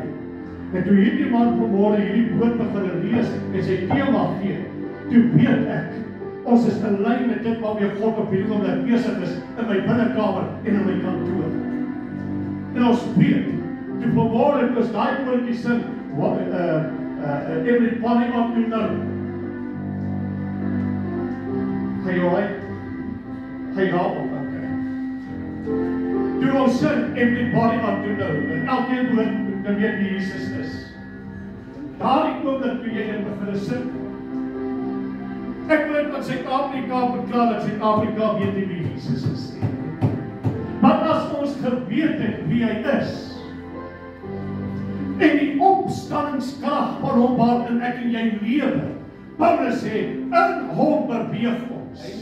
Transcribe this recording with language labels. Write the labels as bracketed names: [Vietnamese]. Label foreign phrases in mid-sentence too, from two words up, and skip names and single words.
[Afrikaans] En toe hierdie man vanmôre hierdie woord begin lees en sy tema gee, toe weet ek, ons is in lyn met dit waarmee God op hierdie oomblik besig is in my binnekamer en in my kantoor. En ons weet, toe vanmôre ons daai woordjie sing, [English] everybody ought to know. [Afrikaans] Gaan jy alright? Gaan jy daar op? Toe ons sing, [English] everybody ought to know, [Afrikaans] en elkeen woord moet weet wie Jesus is. Daardie oomblik toe jy in begin sing, ek wil dat Suid-Afrika verklaar dat Suid-Afrika weet nie wie Jesus is nie. Maar as ons geweet het wie hy is, en die opstanningskrag van hom waarin ek en jy lewe, Paulus sê, in hom beweeg ons.